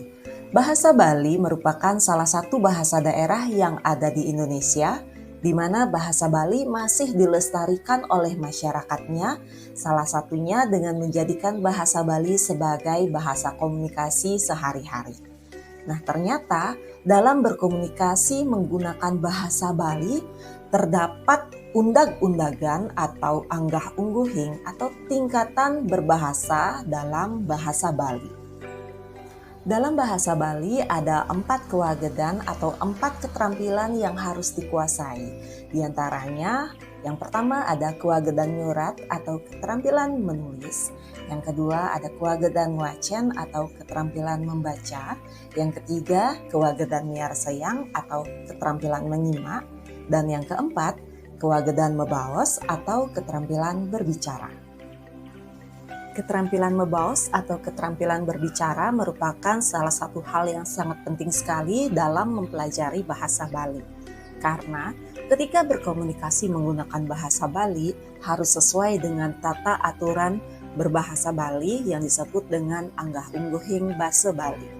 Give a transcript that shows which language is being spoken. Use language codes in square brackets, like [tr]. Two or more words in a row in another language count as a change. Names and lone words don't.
[id] Bahasa Bali merupakan salah satu bahasa daerah yang ada di Indonesia, di mana bahasa Bali masih dilestarikan oleh masyarakatnya, salah satunya dengan menjadikan bahasa Bali sebagai bahasa komunikasi sehari-hari. Nah, ternyata dalam berkomunikasi menggunakan bahasa Bali, terdapat undag-undagan atau [ban] anggah ungguhing [id] atau tingkatan berbahasa dalam bahasa Bali. Dalam bahasa Bali ada 4 kewagedan atau 4 keterampilan yang harus dikuasai. Di antaranya, yang pertama ada [ban] kewagedan nyurat [id] atau keterampilan menulis. Yang kedua ada [ban] kewagedan ngwacen [id] atau keterampilan membaca. Yang ketiga [ban] kewagedan miarsayang [id] atau keterampilan menyimak. Dan yang keempat, [ban] kewagedan mebaos [id] atau keterampilan berbicara. Keterampilan mebaos atau keterampilan berbicara merupakan salah satu hal yang sangat penting sekali dalam mempelajari bahasa Bali. Karena ketika berkomunikasi menggunakan bahasa Bali harus sesuai dengan tata aturan berbahasa Bali yang disebut dengan [ban] Anggah Ungguhing Basa Bali.